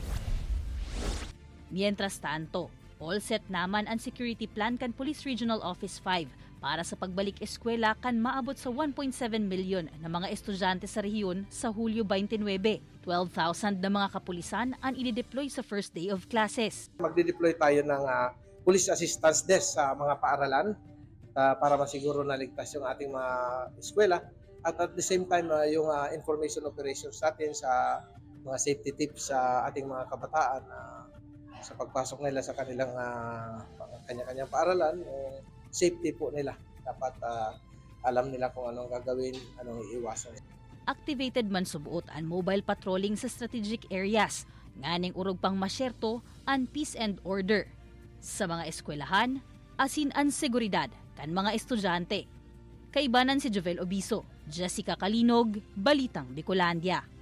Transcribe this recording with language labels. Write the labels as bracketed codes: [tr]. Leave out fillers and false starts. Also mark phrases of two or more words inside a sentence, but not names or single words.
[bik] Mientras tanto, [en] all set [bik] naman ang security plan kan Police Regional Office 5 para sa pagbalik eskwela kan maabot sa 1.7 million na mga estudyante sa rehiyon sa Hulyo 29. 12,000 na mga kapulisan ang i-deploy sa [en] first day of classes. [tl] Magde-deploy tayo ng [en] police assistance desk [tl] sa mga paaralan para masiguro na ligtas yung ating mga eskwela [en] at the same time [tl] yung [en] information operations [tl] natin sa mga [en] safety tips [tl] sa ating mga kabataan sa pagpasok nila sa kanilang kanya-kanyang paaralan. Safety po nila. Dapat alam nila kung anong gagawin, anong iiwasan. [bik] Activated man subuot ang [en] mobile patrolling [bik] sa [en] strategic areas, [bik] nganing urog pang masyerto ang [en] peace and order. [bik] Sa mga eskwelahan, asin ang seguridad kan mga estudyante. Kaibanan si Jovel Obiso, Jessica Kalinog, Balitang Bicolandia.